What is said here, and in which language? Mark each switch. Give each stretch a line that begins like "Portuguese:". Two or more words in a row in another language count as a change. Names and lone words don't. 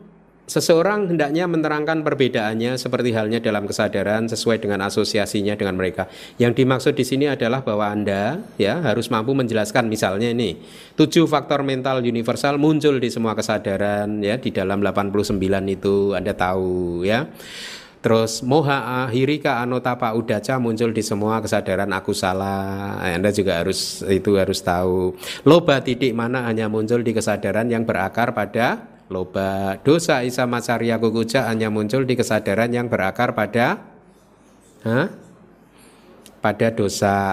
Indonesian: 61 Seseorang hendaknya menerangkan perbedaannya seperti halnya dalam kesadaran sesuai dengan asosiasinya dengan mereka. Yang dimaksud di sini adalah bahwa Anda ya harus mampu menjelaskan misalnya ini 7 faktor mental universal muncul di semua kesadaran ya di dalam 89 itu Anda tahu ya. Terus
Pali: moha ahirika anotapa udaca
Indonesian: muncul di semua kesadaran aku salah. Anda juga harus tahu.
Pali: Loba titik mana
Indonesian: hanya muncul di kesadaran yang berakar pada loba.
Pali: Dosa isa macarya kukuja
Indonesian: hanya muncul di kesadaran yang berakar pada pada dosa.